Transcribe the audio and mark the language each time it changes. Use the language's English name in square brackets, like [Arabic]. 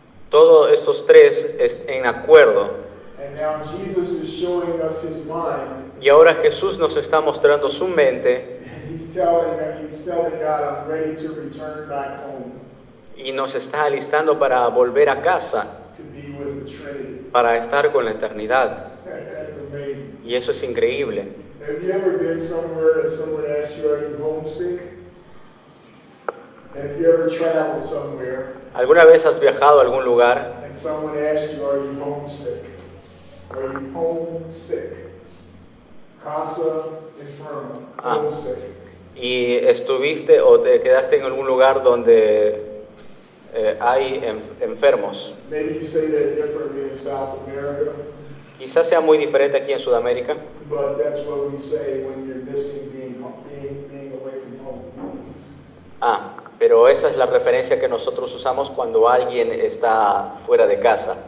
[Spanish] Todos estos tres en acuerdo. [English] And now Jesus is showing us his mind. [Spanish] Y ahora Jesús nos está mostrando su mente [English] And he's telling God, I'm ready to return back home [Spanish] y nos está alistando para volver a casa, [English] to be with the Trinity. [Spanish] para estar con la eternidad. [English] That's amazing. [Spanish] Y eso es increíble. [English] Have you ever been somewhere and someone asked you, are you homesick? Have you ever traveled somewhere [Spanish] ¿Alguna vez has viajado a algún lugar [English] and someone asked you, are you homesick? Are you homesick? [Spanish] Casa enferma, [English] homesick. [Spanish] y estuviste o te quedaste en algún lugar donde hay enfermos? [English] Maybe you say that differently in South America, [Spanish] Quizás sea muy diferente aquí en Sudamérica, [English] but that's what we say when you're missing being away from home. [Spanish] pero esa es la referencia que nosotros usamos cuando alguien está fuera de casa,